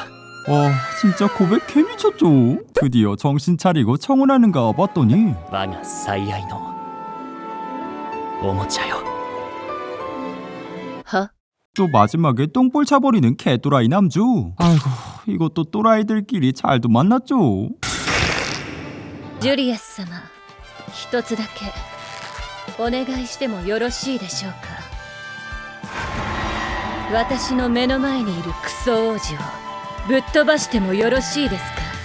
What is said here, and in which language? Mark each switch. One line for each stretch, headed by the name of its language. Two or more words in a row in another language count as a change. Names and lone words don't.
Korean: 진짜 고백 개미쳤죠. 드디어 정신 차리고 청혼하는가 봤더니
Japanese: 我が最愛のおもちゃよ。は？
Korean: 또 마지막에 똥볼 차버리는 개또라이 남주. 아이고 이것도 또라이들끼리 잘도 만났죠.
Japanese: ジュリアス様、一つだけお願いしてもよろしいでしょうか。私の目の前にいるクソ王子をぶっ飛ばしてもよろしいですか。